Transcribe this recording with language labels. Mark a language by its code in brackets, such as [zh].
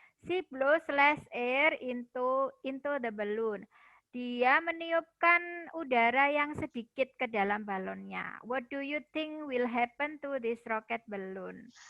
[en] She blows less air into the balloon. [id] Dia meniupkan udara yang sedikit ke dalam balonnya. [en] What do you think will happen to this rocket balloon?